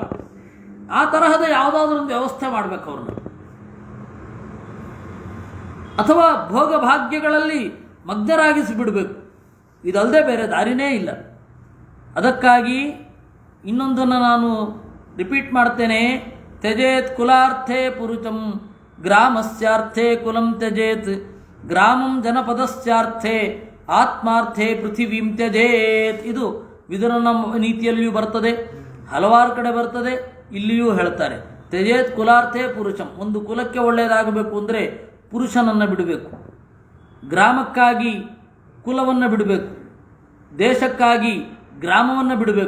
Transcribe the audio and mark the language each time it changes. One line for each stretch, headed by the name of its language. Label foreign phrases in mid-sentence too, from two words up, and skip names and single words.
Kannada: ಆ ತರಹದ ಯಾವುದಾದ್ರೂ ಒಂದು ವ್ಯವಸ್ಥೆ ಮಾಡಬೇಕು ಅವ್ರನ್ನ. ಅಥವಾ ಭೋಗ ಭಾಗ್ಯಗಳಲ್ಲಿ ಮಗ್ನರಾಗಿಸಿ ಬಿಡಬೇಕು. ಇದಲ್ಲದೆ ಬೇರೆ ದಾರಿನೇ ಇಲ್ಲ. ಅದಕ್ಕಾಗಿ ಇನ್ನೊಂದನ್ನು ನಾನು ರಿಪೀಟ್ ಮಾಡ್ತೇನೆ.
Sanskrit: ತ್ಯಜೇತ್ ಕುಲಾರ್ಥೇ ಪುರುಷಂ ಗ್ರಾಮಸ್ಯಾರ್ಥೇ ಕುಲಂ ತ್ಯಜೇತ್ ಗ್ರಾಮಂ ಜನಪದಸ್ಯಾರ್ಥೇ ಆತ್ಮಾರ್ಥೇ ಪೃಥಿವೀಂ ತ್ಯಜೇತ್.
Kannada: ಇದು ವಿದುರನ ನೀತಿಯಲ್ಲಿಯೂ ಬರ್ತದೆ, ಹಲವಾರು ಕಡೆ ಬರ್ತದೆ, ಇಲ್ಲಿಯೂ ಹೇಳ್ತಾರೆ.
Sanskrit: ತ್ಯಜೇತ್ ಕುಲಾರ್ಥೇ ಪುರುಷಂ.
Kannada: ಒಂದು ಕುಲಕ್ಕೆ ಒಳ್ಳೆಯದಾಗಬೇಕು ಅಂದರೆ ಪುರುಷನನ್ನು ಬಿಡಬೇಕು, ಗ್ರಾಮಕ್ಕಾಗಿ ಕುಲವನ್ನು ಬಿಡಬೇಕು, ದೇಶಕ್ಕಾಗಿ ಗ್ರಾಮವನ್ನು ಬಿಡಬೇಕು.